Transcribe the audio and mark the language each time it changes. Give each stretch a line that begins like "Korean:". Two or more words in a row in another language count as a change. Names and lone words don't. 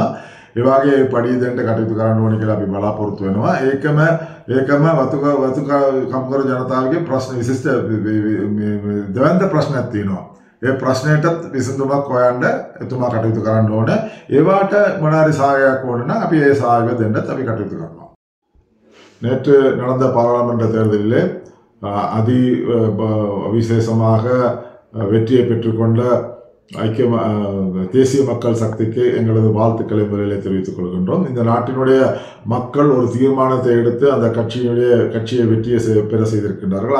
Sinhala: ඒ වගේ පඩි දෙන්න කටයුතු කරන්න ඕනේ කියලා අපි බලාපොරොත්තු වෙනවා. ඒකම වතුකර කම්කර ජනතාවගේ ප්‍රශ්න විශිෂ්ට දෙවන්ත ප්‍රශ්නයක් තියෙනවා. ඒ ප්‍රශ්නයටත් විසඳුමක් හොයන්න එතුමා කටයුතු කරන්න ඕනේ. ඒවට මොනාරි සහායයක් ඕන නම් අපි ඒ සහායය දෙන්නත් අපි කටයුතු කරනවා.
Tamil: நேற்று நடந்த பாராளுமன்ற தேர்தலிலே விசேஷமாக வெற்றியை பெற்றுக்கொண்ட தேசிய மக்கள் சக்திக்கு எங்களது வாழ்த்துக்களை முறையில் தெரிவித்துக் கொள்கின்றோம். இந்த நாட்டினுடைய மக்கள் ஒரு தீர்மானத்தை எடுத்து அந்த கட்சியை வெற்றியை பெற செய்திருக்கின்றார்கள்.